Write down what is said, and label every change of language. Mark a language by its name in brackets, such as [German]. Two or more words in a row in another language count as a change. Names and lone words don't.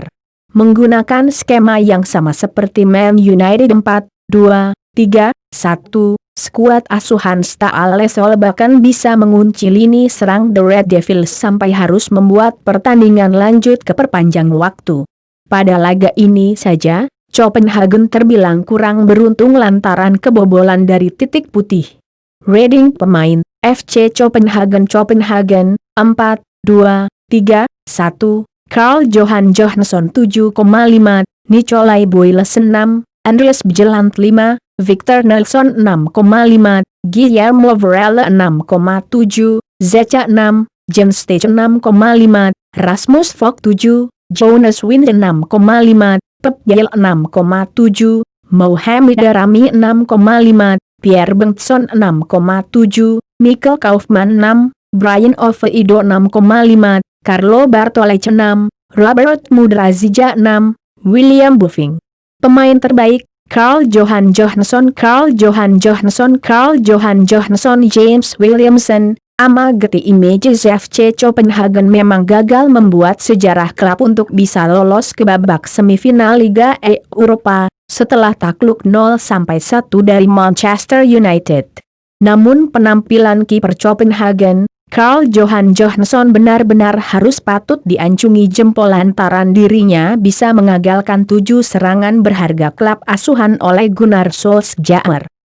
[Indonesian] Menggunakan skema yang sama seperti Man United 4-2-3-1, skuad asuhan Ståle Solbakken bisa mengunci lini serang The Red Devils sampai harus membuat pertandingan lanjut ke perpanjang waktu. Pada laga ini saja, Copenhagen terbilang kurang beruntung lantaran kebobolan dari titik putih. Rating pemain, FC Copenhagen 4-2-3-1, Karl-Johan Johansson 7,5, Nicolai Boylessen 6, Andreas Bjelland 5, Victor Nelsson 6,5, Guillermo Varela 6,7, Zeca 6, Jens Stege 6,5, Rasmus Falk 7, Jonas Wind 6,5, Pep Yel 6,7, Mohamed Darami 6,5, Pierre Bengtsson 6,7, Michael Kaufman 6, Brian Oviedo 6,5, Carlo Bartolece 6, Robert Mudrazija 6, William Buffing. Pemain terbaik, Carl Johan Johansson, James Williamson. Getty Images FC Copenhagen memang gagal membuat sejarah klub untuk bisa lolos ke babak semifinal Liga Eropa, setelah takluk 0-1 dari Manchester United. Namun penampilan kiper Copenhagen, Carl Johan Johansson benar-benar harus patut diancungi jempol lantaran dirinya bisa mengagalkan 7 serangan berharga klub asuhan oleh Gunnar Solskjaer.